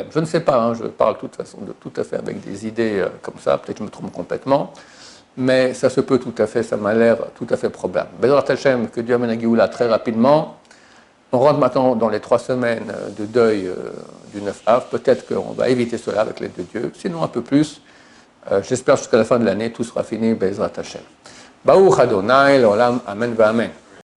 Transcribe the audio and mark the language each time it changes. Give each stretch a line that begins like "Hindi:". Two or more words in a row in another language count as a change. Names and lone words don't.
French: Je ne sais pas, hein, je parle de toute façon tout à fait avec des idées comme ça, peut-être que je me trompe complètement, mais ça se peut tout à fait, ça m'a l'air tout à fait probable.
Hebrew: בעזרת השם,
French: que Dieu amène à Géoula très rapidement. On rentre maintenant dans les 3 semaines de deuil du 9 av. Peut-être qu'on va éviter cela avec l'aide de Dieu, sinon un peu plus. J'espère jusqu'à la fin de l'année, tout sera fini,
Hebrew: בעזרת השם. ברוך אדוני, לעולם, אמן, ואמן.